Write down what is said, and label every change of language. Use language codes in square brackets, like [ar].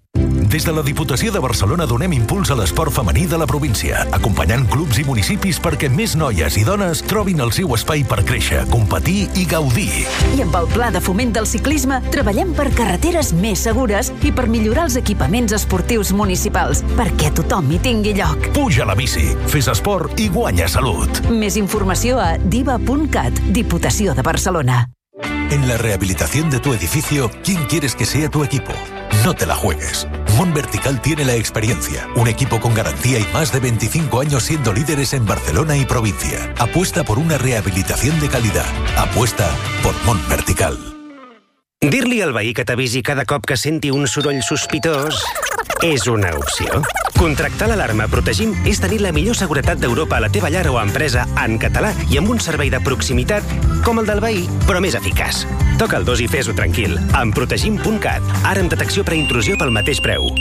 [ca] Des de la Diputació de Barcelona donem impuls a l'esport femení de la província, acompanyant clubs i municipis perquè més noies i dones trobin el seu espai per créixer, competir i gaudir. I amb el Pla de Foment del Ciclisme treballem per carreteres més segures i per millorar els equipaments esportius municipals, perquè tothom hi tingui lloc. Puja la bici, fes esport i guanya salut. Més informació a diva.cat, Diputació de Barcelona. [es] En la rehabilitación de tu edificio, ¿quién quieres que sea tu equipo? No te la juegues. Monvertical tiene la experiencia. Un equipo con garantía y más de 25 años siendo líderes en Barcelona y provincia. Apuesta por una rehabilitación de calidad. Apuesta por Monvertical. [ca] Dir-li al veí que t'avisi cada cop que senti un soroll sospitós és una opció. Contractar l'alarma Protegim és tenir la millor seguretat d'Europa a la teva llar o empresa en català i amb un servei de proximitat com el del veí, però més eficaç. Toca el 2 i fes-ho tranquil. Amb protegim.cat, ara amb detecció preintrusió pel mateix preu.